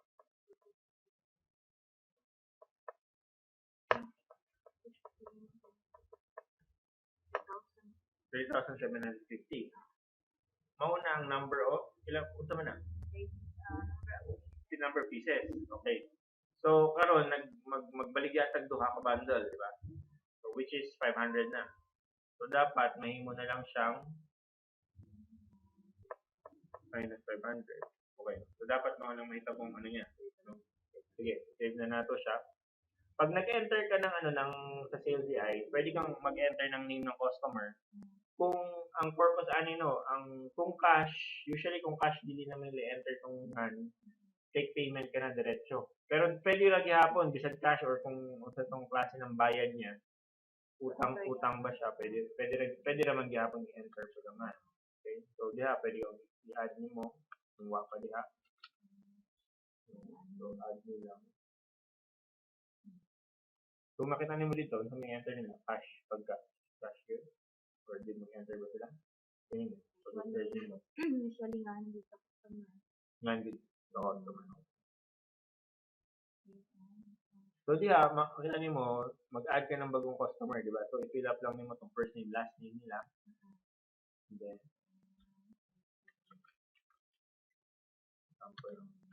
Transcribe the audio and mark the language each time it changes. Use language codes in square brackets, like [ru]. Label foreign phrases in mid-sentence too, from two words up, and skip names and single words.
[ceb] 3,750. Mao na ang [en] number of [ceb] ilang unsa man na? [en] Number of pieces. Okay. [ceb] So karon magbalik yatag duha ka bundle, di ba? So which is 500 na. So dapat mahimo na lang siyang minus 500. Okay. So dapat mao nang mahita kung ano niya. No? Sige, save na nato siya. [tl] Pag nag-enter ka ng ng sa [en] sales DI, [tl] pwede kang mag-enter ng name ng customer. [ceb] Kung ang purpose kung cash, usually kung cash dili naman i-enter tong [en] take payment [ceb] ka na diretso. Pero pwede ra gihapon bisag cash or kung sa tong klase ng bayad niya, utang ba siya, pwede ra man gihapon i-enter sa naman. Okay? So diha pwede yung i-add nimo kung wa pa diha. So add mo lang. Kung makita nimo dito, kung may enter nila cash pagka cash yun. Or di mo enter ba sila? Ganyan. usually nga hindi sa customer. Nga dito sa customer. So diha, makita nimo, mag-add ka ng bagong customer, di ba? So i-fill up lang nimo tong [en] first name, last name [ceb] nila. And then sample.